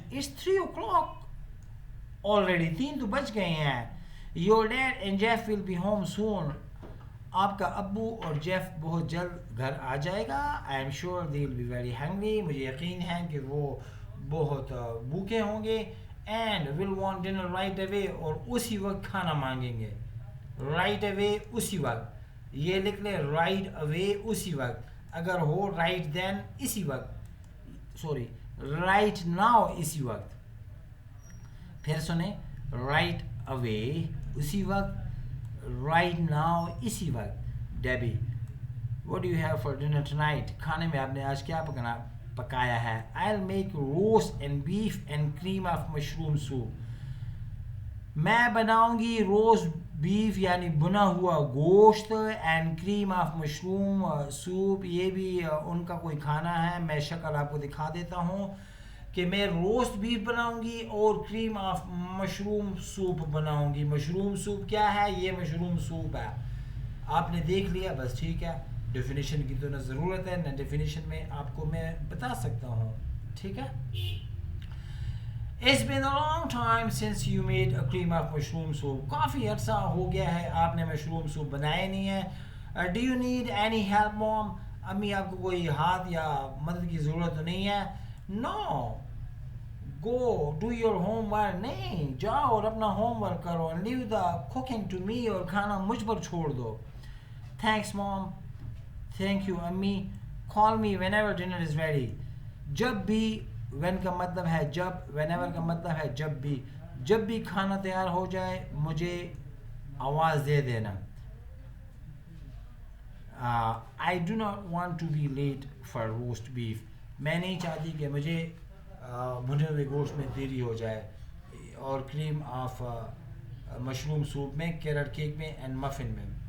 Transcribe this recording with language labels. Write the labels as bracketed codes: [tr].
[en] It's 3 o'clock already 3 [ur] تو بج گئے ہیں. [en] Your dad and Jeff will be home soon. [ur] آپ کا ابو اور جیف بہت جلد گھر آ جائے گا. [en] I am sure they will be very hungry. [ur] مجھے یقین ہے کہ وہ بہت بھوکے ہوں گے [en] and will want dinner right away [ur] اور اسی وقت کھانا مانگیں گے. رائٹ اوے اسی وقت, یہ لکھ لیں رائٹ اوے اسی وقت, اگر ہو رائٹ دین اسی وقت, سوری رائٹ ناؤ اسی وقت. پھر سنیں رائٹ اوے اسی وقت, رائٹ ناؤ اسی وقت. [en] Debbie what do you have for dinner tonight؟ [ur] کھانے میں آپ نے آج کیا پکایا ہے؟ [en] I'll make roast and beef and cream of mushroom soup. [ur] میں بناؤں گی روسٹ بیف یعنی بنا ہوا گوشت and cream of mushroom soup. یہ بھی ان کا کوئی کھانا ہے, میں شکل آپ کو دکھا دیتا ہوں کہ میں روسٹ بیف بناؤں گی اور کریم آف مشروم سوپ بناؤں گی. مشروم سوپ کیا ہے؟ یہ مشروم سوپ ہے. آپ نے دیکھ لیا, بس ٹھیک ہے. ڈیفینیشن کی تو نہ ضرورت ہے نہ ڈیفینیشن میں آپ کو میں بتا سکتا ہوں, ٹھیک ہے. [en] It's been a long time since you made a cream of mushroom soup. [ur] کافی عرصہ ہو گیا ہے آپ نے مشروم سوپ بنایا نہیں ہے. [en] Do you need any help mom؟ [ur] امی آپ کو کوئی ہاتھ یا مدد کی ضرورت تو نہیں ہے؟ [en] No. Go do your homework. [ur] نہیں, جاؤ اور اپنا ہوم ورک کرو. [en] And leave the cooking to me. [ur] اور کھانا مجھ پر چھوڑ دو. [en] Thanks mom. Thank you امی. Call me whenever dinner is ready. [ur] جب بھی, when کا مطلب ہے جب, whenever کا مطلب ہے جب بھی کھانا تیار ہو جائے مجھے آواز دے دینا. [en] I do not want to be late for roast beef. [ur] میں نہیں چاہتی کہ مجھے بھنے ہوئے گوشت میں دیری ہو جائے. اور کریم آف مشروم سوپ میں, کیرٹ کیک میں اینڈ مفن میں.